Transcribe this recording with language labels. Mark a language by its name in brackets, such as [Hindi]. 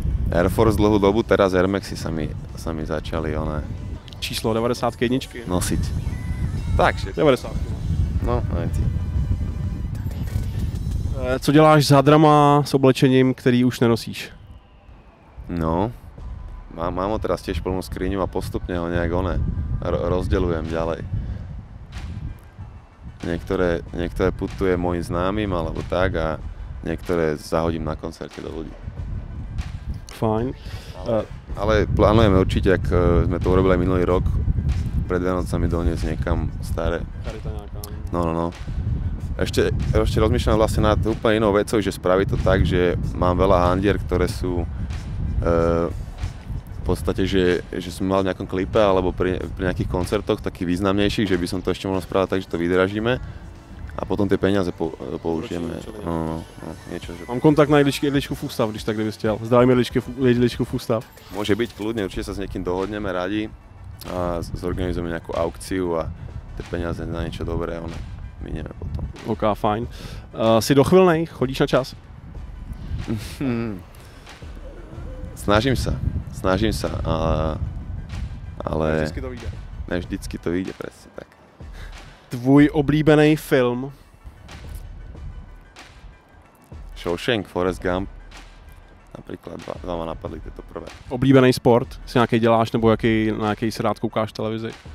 [Slovak] Air Force dlhú dobu, teraz Air Maxy sa mi začali Číslo 91 nosiť. Tak, 90. No, aj ty. [Czech] Co děláš s hadrama, s oblečením, který už nenosíš? [Slovak] No, mám ho teraz tiež plnú skriňu a postupne ho nejak rozdeľujem ďalej. Niektoré putuje mojim známym alebo tak a niektoré zahodím na koncerte do ľudí. fajn. Ale plánujeme určite, ak sme to urobili aj minulý rok, pred Vianocami doniesť niekam staré. No. Ešte rozmýšľam vlastne nad úplne inou vecou, že spraviť to tak, že mám veľa handier, ktoré sú v podstate, že som mal v nejakom klipe alebo pri nejakých koncertoch takých významnejších, že by som to ešte mohol spraviť tak, že to vydražíme a potom tie peniaze použijeme. No, niečo, že... [Czech] Mám kontakt na jedličku v ústav, když tak kdyby chtěl. Zdravím jedličku v ústav. [Slovak] Môže byť kľudne, určite sa s niekým dohodneme radi a zorganizujeme nejakú aukciu a tie peniaze na niečo dobré minieme potom. [Czech] OK, fajn. Jsi dochvilnej? Chodíš na čas? [Slovak] Snažím sa, ale [Czech] Vždycky to vyjde. Ne vždycky to vyjde, presne tak. Tvůj oblíbený film? [Slovak] Shawshank, Forrest Gump. Napríklad dva ma napadli tieto prvé. [Czech] Oblíbený sport? Si nějaký děláš nebo na jaký si rád koukáš televizi?